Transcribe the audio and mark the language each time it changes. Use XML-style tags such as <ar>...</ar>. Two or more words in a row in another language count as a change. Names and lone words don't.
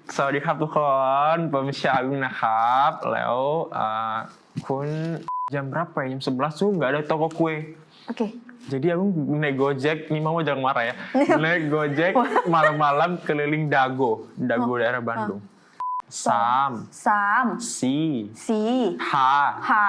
<th>สวัสดีครับทุกคนผมชื่อAgungนะครับแล้วคุณ</th> <id>jam berapa ya? Jam 11 tuh nggak ada toko kue. Oke. Jadi aku naik Gojek, ini mama jangan marah ya. Naik Gojek malam-malam keliling Dago daerah Bandung.</id> <th>สาม สี่ ห้า.</th>